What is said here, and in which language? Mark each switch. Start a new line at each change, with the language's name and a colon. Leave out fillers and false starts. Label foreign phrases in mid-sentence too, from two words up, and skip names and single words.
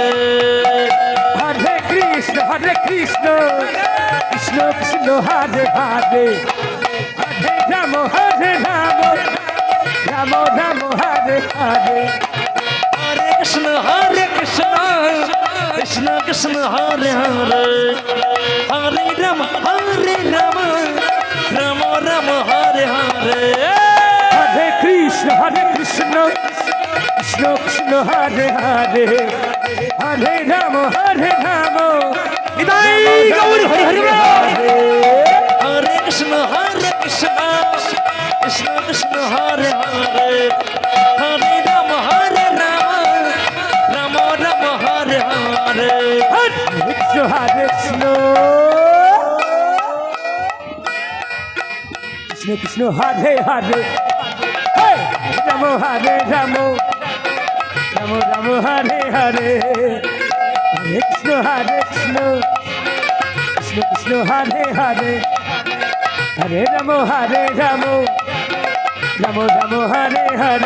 Sanskrit: হরে কৃষ্ণ কৃষ্ণ কৃষ্ণ হরে হরে হরে রাম রাম হরে হরে Hare Krishna, Hare Krishna, Krishna Krishna, Hare Hare, Hare Rama, Rama Rama, Hare Hare. হরে কৃষ্ণ কৃষ্ণ কৃষ্ণ হরে হরে হরে রাম
Bangla: নিতাই গৌর হরি হরি বল
Sanskrit: Hare Krishna, Krishna Krishna, Hare Hare, Hare Rama, Rama Rama, Hare Hare. হরে কৃষ্ণ কৃষ্ণ হরে হরে রাম রাম হরে হরে হরে কৃষ্ণ কৃষ্ণ হরে হরে হরে রাম রাম হরে হরে